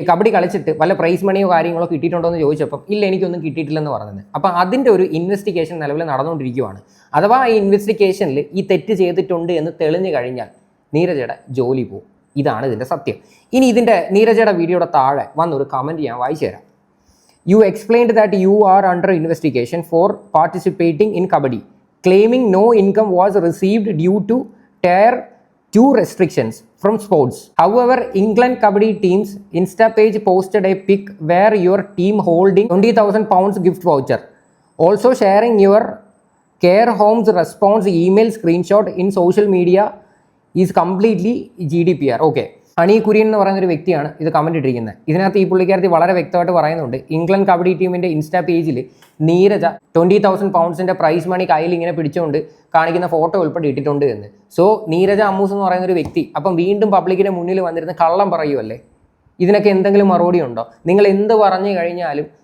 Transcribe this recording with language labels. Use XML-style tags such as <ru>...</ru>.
<ml>കബഡി കളിച്ചിട്ട് വല്ല പ്രൈസ് മണിയോ കാര്യങ്ങളോ കിട്ടിയിട്ടുണ്ടോ എന്ന് ചോദിച്ചപ്പം ഇല്ല, എനിക്കൊന്നും കിട്ടിയിട്ടില്ലെന്ന് പറഞ്ഞത്. അപ്പം അതിൻ്റെ ഒരു ഇൻവെസ്റ്റിഗേഷൻ നിലവിൽ നടന്നുകൊണ്ടിരിക്കുകയാണ്. അഥവാ ഈ ഇൻവെസ്റ്റിഗേഷനിൽ ഈ തെറ്റ് ചെയ്തിട്ടുണ്ട് എന്ന് തെളിഞ്ഞു കഴിഞ്ഞാൽ നീരജയുടെ ജോലി പോകും. ഇതാണ് ഇതിൻ്റെ സത്യം. ഇനി ഇതിൻ്റെ നീരജയുടെ വീഡിയോയുടെ താഴെ വന്നൊരു കമൻറ്റ് ഞാൻ വായിച്ചു തരാം.</ml> <en>You explained that you are under investigation for participating in kabaddi, claiming no income was received due to Tier 2 restrictions from sports. However, England kabaddi team's Insta page posted a pic where your team holding £20,000 gift voucher. Also sharing your care home's response email screenshot in social media is completely GDPR. Okay.</en> <ml>Honey Kurian എന്ന് പറയുന്ന ഒരു വ്യക്തിയാണ് ഇത് comment ഇട്ടിരിക്കുന്നത്. ഇതിനകത്ത് ഈ പുള്ളിക്കാരത്തി വളരെ വ്യക്തമായിട്ട് പറയുന്നുണ്ട്, ഇംഗ്ലണ്ട് കബഡി ടീമിൻ്റെ ഇൻസ്റ്റാ പേജിൽ നീരജ £20,000 പ്രൈസ് മണി കയ്യിൽ ഇങ്ങനെ പിടിച്ചുകൊണ്ട് കാണിക്കുന്ന ഫോട്ടോ ഉൾപ്പെടെ ഇട്ടിട്ടുണ്ട് എന്ന്. സോ നീരജ അമ്മൂസ് എന്ന് പറയുന്ന ഒരു വ്യക്തി അപ്പം വീണ്ടും പബ്ലിക്കിൻ്റെ മുന്നിൽ വന്നിരുന്ന് കള്ളം പറയുമല്ലേ? ഇതിനൊക്കെ എന്തെങ്കിലും മറുപടി ഉണ്ടോ? നിങ്ങൾ എന്ത് പറഞ്ഞു കഴിഞ്ഞാലും</ml>